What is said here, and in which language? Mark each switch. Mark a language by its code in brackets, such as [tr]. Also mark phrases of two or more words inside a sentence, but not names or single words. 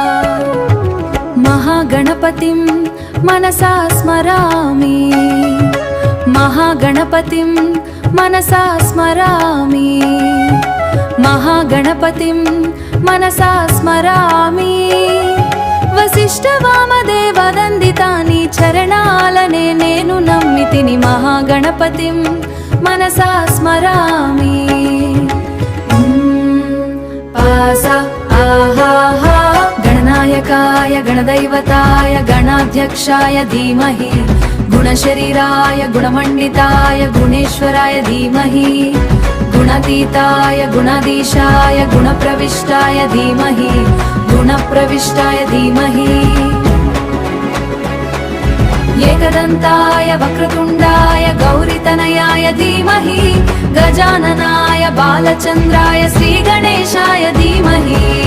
[sa] మహాగణపతిం మనసా స్మరామి మహాగణపతిం మనసా స్మరామి మహాగణపతిం మనసా స్మరామి వశిష్ఠ వామదేవ వందితాని [te] చరణాలనే నేను నమ్మితిని [sa] మహాగణపతిం మనసా స్మరామి పాస ఆహాహా గణనాయకాయ గణदैवताय गणाध्यक्षाय धीमहि गुणशरीराय गुणमण्डिताय गुणेश्वराय धीमहि गुणातीताय गुणाधीशाय गुणप्रविष्टाय धीमहि गुणप्रविष्टाय धीमहि एकदन्ताय वक्रतुण्डाय गौरीतनयाय धीमहि गजाननाय बालचन्द्राय श्रीगणेशाय धीमहि